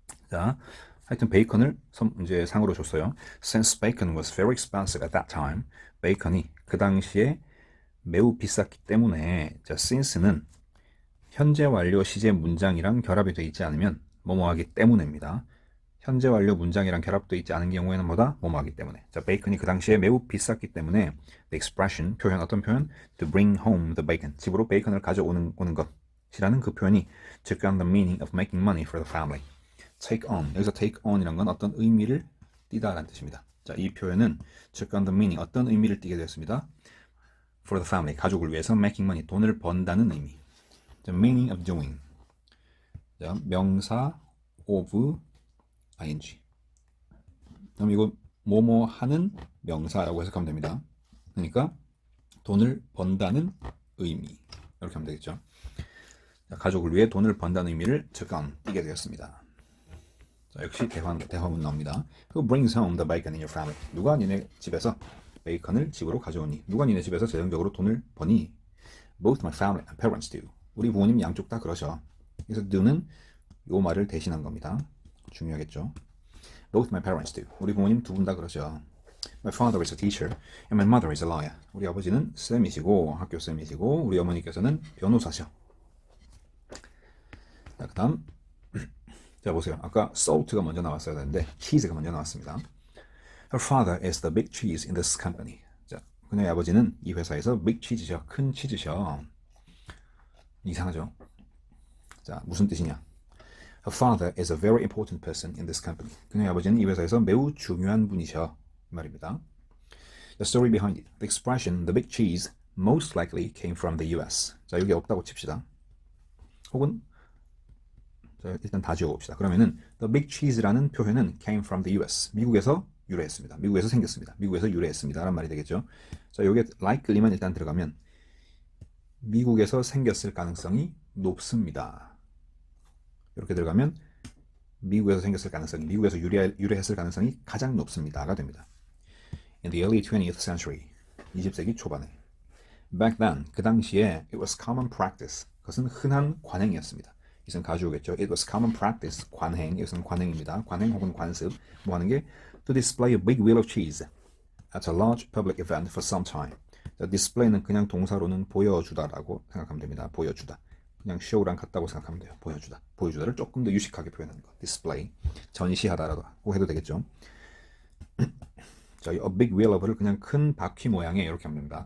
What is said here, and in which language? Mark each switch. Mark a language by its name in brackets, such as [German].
[Korean] 자, 하여튼 베이컨을 이제 상으로 줬어요. [English] Since bacon was very expensive at that time, [Korean] 베이컨이 그 당시에 매우 비쌌기 때문에, 자, since는 현재 완료 시제 문장이랑 결합이 되어 있지 않으면 뭐뭐하기 때문에입니다. 현재 완료 문장이랑 결합되어 있지 않은 경우에는 뭐다? 뭐뭐하기 때문에. 자, 베이컨이 그 당시에 매우 비쌌기 때문에 [English] the expression, [Korean] 표현, 어떤 표현? [English] To bring home the bacon. [Korean] 집으로 베이컨을 가져오는 것이라는 그 표현이 [English] took on the meaning of making money for the family. [Korean] take on, 여기서 take on이란 건 어떤 의미를 띠다라는 뜻입니다. 자, 이 표현은 [English] took on the meaning, [Korean] 어떤 의미를 띠게 되었습니다. [English] for the family, [Korean] 가족을 위해서 [English] making money, [Korean] 돈을 번다는 의미. [English] The meaning of doing. [Korean] 자, 명사 [English] of ing. [Korean] 그럼 이거 뭐뭐 하는 명사라고 해석하면 됩니다. 그러니까 돈을 번다는 의미. 이렇게 하면 되겠죠. 자, 가족을 위해 돈을 번다는 의미를 잠깐 띄게 되었습니다. 자, 역시 대화문 나옵니다. [English] Who brings home the bacon in your family? [Korean] 누가 니네 집에서 베이컨을 집으로 가져오니? 누가 니네 집에서 재정적으로 돈을 버니? [English] Both my family and parents do. [Korean] 우리 부모님 양쪽 다 그러셔. 그래서 do는 요 말을 대신한 겁니다. 중요하겠죠. [English] Both my parents do. [Korean] 우리 부모님 두 분 다 그러셔. [English] My father is a teacher and my mother is a lawyer. [Korean] 우리 아버지는 쌤이시고 학교 쌤이시고 우리 어머니께서는 변호사셔. 자, 그 다음 자, 보세요. 아까 salt가 먼저 나왔어야 되는데 cheese가 먼저 나왔습니다. [English] Her father is the big cheese in this company. [Korean] 자, 그녀의 아버지는 이 회사에서 big cheese셔. 큰 치즈셔. 이상하죠? 자, 무슨 뜻이냐? [English] Her father is a very important person in this company. [Korean] 그녀의 아버지는 이 회사에서 매우 중요한 분이셔. 말입니다. [English] The story behind it. The expression the big cheese most likely came from the US. [Korean] 자, 여기 없다고 칩시다. 혹은 자, 일단 다 지워봅시다. 그러면은 the big cheese라는 표현은 [English] came from the US. [Korean] 미국에서 유래했습니다. 미국에서 생겼습니다. 미국에서 유래했습니다. 라는 말이 되겠죠. 자, 여기에 likely만 일단 들어가면 미국에서 생겼을 가능성이 높습니다. 이렇게 들어가면 미국에서 생겼을 가능성이, 미국에서 유래했을 가능성이 가장 높습니다가 됩니다. [English] In the early 20th century, [Korean] 20세기 초반에 [English] Back then, [Korean] 그 당시에 [English] it was common practice, [Korean] 그것은 흔한 관행이었습니다. 이것은 가져오겠죠. [English] It was common practice, [Korean] 관행, 이것은 관행입니다. 관행 혹은 관습, 뭐 하는 게 [English] to display a big wheel of cheese, at a large public event for some time. [Korean] 자, display는 그냥 동사로는 보여주다라고 생각하면 됩니다. 보여주다. 그냥 show랑 같다고 생각하면 돼요. 보여주다. 보여주다를 조금 더 유식하게 표현하는 거. [English] display. [Korean] 전시하다라고 해도 되겠죠. 자, [English] a big wheel of [Korean] 를 그냥 큰 바퀴 모양의 이렇게 하면 됩니다.